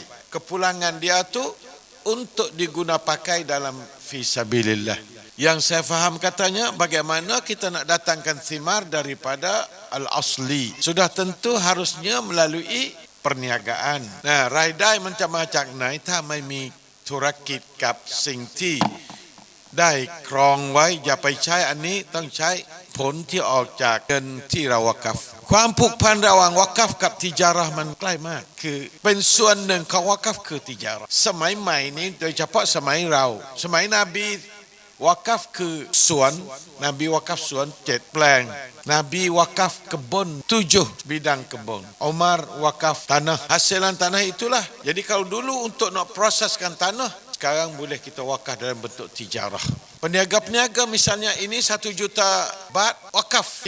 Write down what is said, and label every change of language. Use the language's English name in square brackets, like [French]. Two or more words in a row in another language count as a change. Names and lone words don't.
[Malay] Kepulangan dia tu untuk diguna pakai dalam fisabilillah. Yang saya faham katanya, bagaimana kita nak datangkan thimar daripada al-asli. Sudah tentu harusnya melalui perniagaan. Nah, raidai macam-macam nah itu [Thai] ไม่มีธุรกิจกับสิ่งที่ได้ครองไว้อย่าไปใช้อันนี้ต้องใช้ผลที่ออกจากเงินที่เราวะกัฟความผูกพันระหว่างวะกัฟกับติจาระห์มันใกล้มากคือเป็นส่วนหนึ่งของวะกัฟคือติจาระห์สมัยใหม่นี้โดยเฉพาะสมัยเราสมัยนบีวะกัฟคือสวนนบีวะกัฟสวน7 แปลง [Malay] Nabi wakaf kebun 7 bidang kebun. Umar wakaf tanah. Hasilan tanah itulah. Jadi kalau dulu untuk nak proseskan tanah, sekarang boleh kita wakaf dalam bentuk tijarah. Peniaga-peniaga misalnya ini 1 juta baht wakaf.